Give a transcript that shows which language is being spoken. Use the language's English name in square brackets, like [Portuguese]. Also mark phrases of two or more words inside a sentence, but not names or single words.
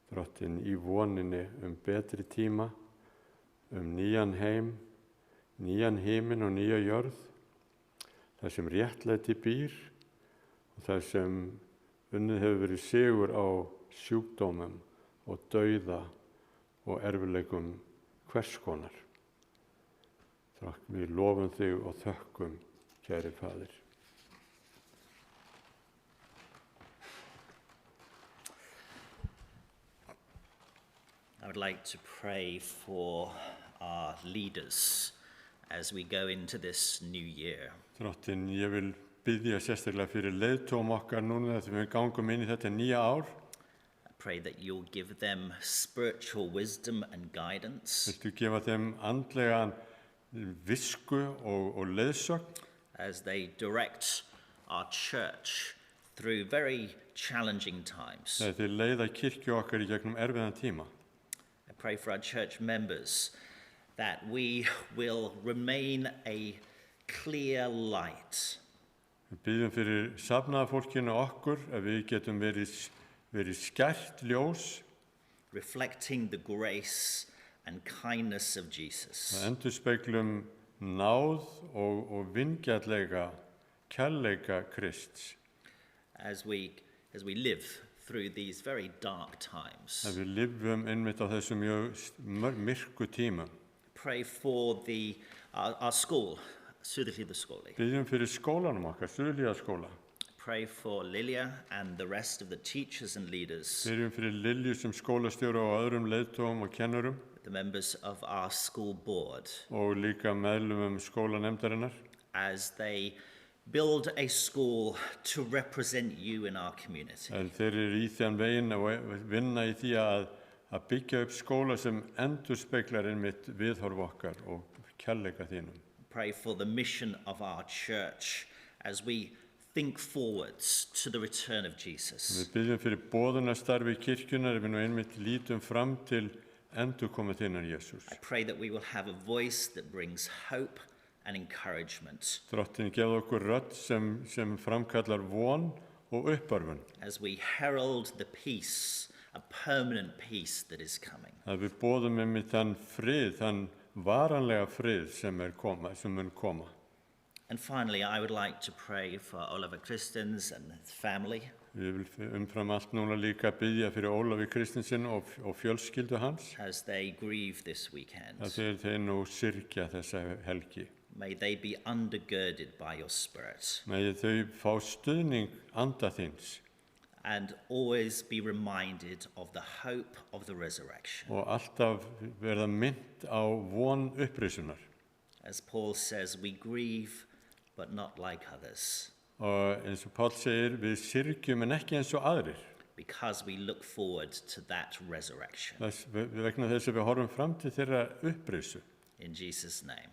[Icelandic] Drottinn, í voninni betri tíma, nýjan heim, nýjan himinn og nýja jörð, þar sem réttlæti býr og þar sem unnið hefur verið sigur á sjúkdómum og dauða og erfiðleikum hvers konar. Við lofum þig og þökkum, kæri Faðir. [English] I would like to pray for our leaders as we go into this new year. [Icelandic] Drottinn, ég vil biðja sérstaklega fyrir leiðtóm okkar núna þegar við gangum inn í þetta nýja ár. [English] I pray that you'll give them spiritual wisdom and guidance [Icelandic] Viltu gefa þeim andlegan visku og leiðsögn [English] as they direct our church through very challenging times. [Icelandic] þegar þeir leiða kirkju okkar í gegnum erfiðan tíma. [English] I pray for our church members that we will remain a clear light [Icelandic] Við biðjum fyrir safnaðarfólkinu okkur að við getum verið skært ljós, [English] reflecting the grace and kindness of Jesus. [Icelandic] að endurspeglum náð og vingjarnleika kærleika Krists. [English] As we live through these very dark times. [Icelandic] Að við lifum einmitt á þessum mjög myrku tímum. [English] Pray for our school, Suðurhlíðarskóli. [Icelandic] Biðjum fyrir skólanum okkar, Suðurhlíðarskóla. [English] Pray for Lilia and the rest of the teachers and leaders, [Icelandic] Biðjum fyrir Lilju sem skólastjóra og öðrum leiðtogum og kennurum [English] the members of our school board, [Icelandic] og líka meðlumum skólanemndarinnar [English] as they build a school to represent you in our community. [Icelandic] en þeir eru í þann veginn að vinna í því að byggja upp skóla sem endurspeglar einmitt viðhorf okkar og kærleika þínum. [English] Pray for the mission of our church as we think forwards to the return of Jesus. [Icelandic] Við biðjum fyrir boðunarstarfi kirkjunar við nú einmitt lítum fram til endurkomu þinnar Jesús. [English] I pray that we will have a voice that brings hope and encouragement [Icelandic] Drottinn gefðu okkur rödd sem framkallar von og uppörfun. [English] as we herald the peace, a permanent peace that is coming. [Icelandic] Að við boðum einmitt þann frið, þann varanlega frið sem mun koma. [English] And finally, I would like to pray for Oliver Christens and his family [Icelandic] Við vil umfram allt núna líka biðja fyrir Ólafi Kristensen og fjölskyldu hans [English] as they grieve this weekend. [Icelandic] að þeir nú syrgja þessa helgi. [English] May they be undergirded by your Spirit [Icelandic] Megi þau fá stuðning anda þíns [English] and always be reminded of the hope of the resurrection. [Icelandic] og alltaf verða minnt á von upprisunar. [English] As Paul says, we grieve, but not like others, [Icelandic] Og eins og Páll segir, við syrgjum en ekki eins og aðrir. [English] because we look forward to that resurrection. [Icelandic] Vegna þess að við horfum fram til þeirra upprisu. [English] In Jesus' name.